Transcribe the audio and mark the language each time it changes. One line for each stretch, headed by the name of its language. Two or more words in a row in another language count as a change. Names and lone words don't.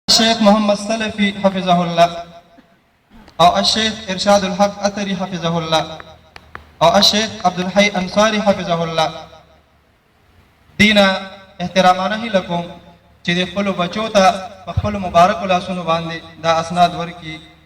Pashto: الشيخ محمد سلفي
Arabic: حفظه الله،
Pashto: او الشيخ ارشاد الحق اثري
Arabic: حفظه الله،
Pashto: او الشيخ عبد الحي انصاري
Arabic: حفظه الله.
Pashto: دینا احترامانه لكم چې د خپل بچو ته په خپل مبارک لاسونو باندې دا اسناد ورکي.